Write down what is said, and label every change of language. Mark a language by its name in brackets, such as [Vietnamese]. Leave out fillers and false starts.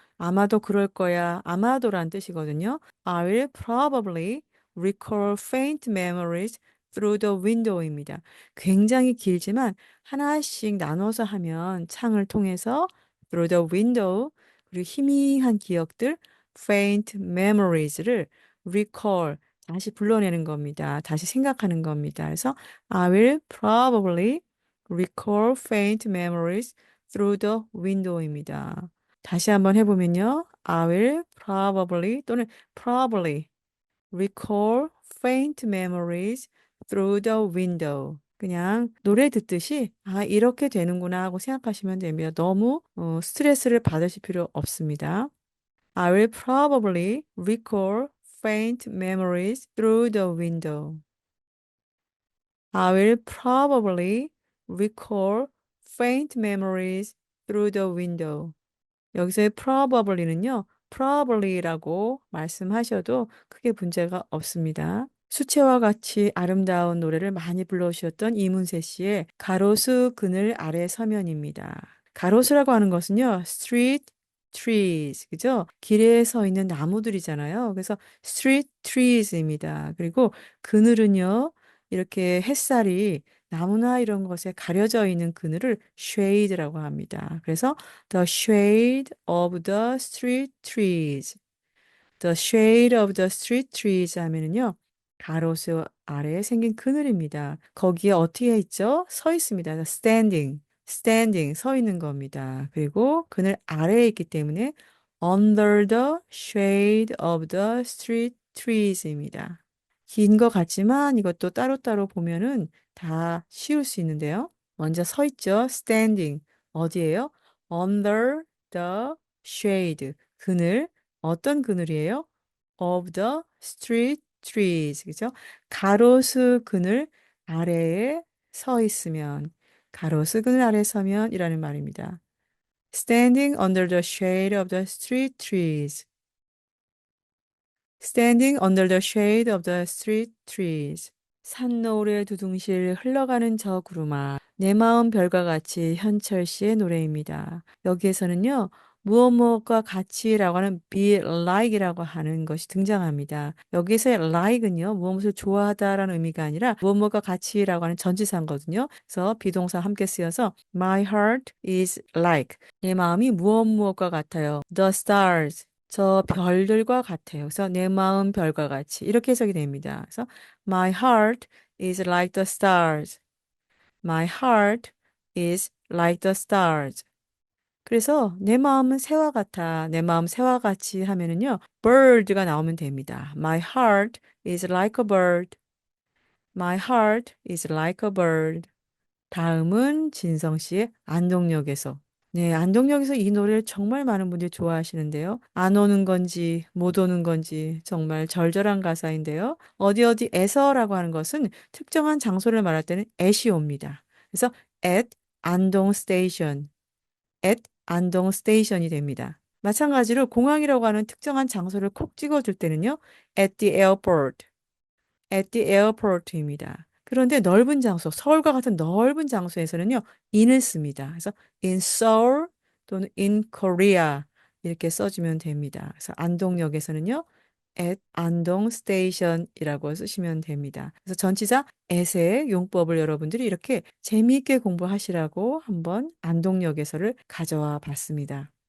[Korean] 아마도 그럴 거야. 아마도란 뜻이거든요. [English] I will probably recall faint memories through the window입니다. [Korean] 굉장히 길지만 하나씩 나눠서 하면 창을 통해서 [English] through the window [Korean] 그리고 희미한 기억들 [English] faint memories [Korean] 를 recall 다시 불러내는 겁니다. 다시 생각하는 겁니다. 그래서 [English] I will probably recall faint memories through the window입니다. [Korean] 다시 한번 해보면요. [English] I will probably [Korean] 또는 [English] probably recall faint memories through the window. [Korean] 그냥 노래 듣듯이 아 이렇게 되는구나 하고 생각하시면 됩니다. 너무 스트레스를 받으실 필요 없습니다. [English] I will probably recall faint memories through the window. I will probably recall faint memories through the window. [Korean] 여기서의 probably는요, probably라고 말씀하셔도 크게 문제가 없습니다. 수채화 같이 아름다운 노래를 많이 불러주셨던 이문세 씨의 가로수 그늘 아래 서면입니다. 가로수라고 하는 것은요, [English] street trees, [Korean] 그죠? 길에 서 있는 나무들이잖아요. 그래서 street trees입니다. 그리고 그늘은요, 이렇게 햇살이 나무나 이런 것에 가려져 있는 그늘을 shade라고 합니다. 그래서 [English] the shade of the street trees. The shade of the street trees 하면은요. [Korean] 가로수 아래에 생긴 그늘입니다. 거기에 어떻게 있죠? 서 있습니다. standing, 서 있는 겁니다. 그리고 그늘 아래에 있기 때문에 [English] under the shade of the street trees입니다. [Korean] 긴 것 같지만 이것도 따로따로 보면은 다 쉬울 수 있는데요. 먼저 서 있죠. standing. 어디예요? [English] under the shade. [Korean] 그늘. 어떤 그늘이에요? [English] of the street trees. [Korean] 그죠? 가로수 그늘 아래에 서 있으면, 가로수 그늘 아래에 서면 이라는 말입니다. [English] standing under the shade of the street trees. standing under the shade of the street trees. [Korean] 산노을의 두둥실 흘러가는 저 구름아. 내 마음 별과 같이 현철 씨의 노래입니다. 여기에서는요. 무엇 무엇과 같이라고 하는 be like이라고 하는 것이 등장합니다. 여기서의 like은요. 무엇 무엇을 좋아하다라는 의미가 아니라 무엇 무엇과 같이라고 하는 전치사거든요. 그래서 비동사 함께 쓰여서 [English] My heart is like. [Korean] 내 마음이 무엇 무엇과 같아요. [English] The stars. [Korean] 저 별들과 같아요. 그래서 내 마음 별과 같이 이렇게 해석이 됩니다. 그래서 [English] My heart is like the stars. My heart is like the stars. [Korean] 그래서 내 마음은 새와 같아. 내 마음 새와 같이 하면은요. bird가 나오면 됩니다. [English] My heart is like a bird. My heart is like a bird. [Korean] 다음은 진성 씨의 안동역에서. 네, 안동역에서 이 노래를 정말 많은 분들이 좋아하시는데요. 안 오는 건지 못 오는 건지 정말 절절한 가사인데요. 어디 어디에서라고 하는 것은 특정한 장소를 말할 때는 at이 옵니다. 그래서 at 안동 스테이션, at 안동 스테이션이 됩니다. 마찬가지로 공항이라고 하는 특정한 장소를 콕 찍어줄 때는요. [English] at the airport, at the airport입니다. [Korean] 그런데 넓은 장소, 서울과 같은 넓은 장소에서는요, in을 씁니다. 그래서 in Seoul 또는 in Korea 이렇게 써주면 됩니다. 그래서 안동역에서는요, at 안동 스테이션이라고 쓰시면 됩니다. 그래서 전치사 at의 용법을 여러분들이 이렇게 재미있게 공부하시라고 한번 안동역에서를 가져와 봤습니다.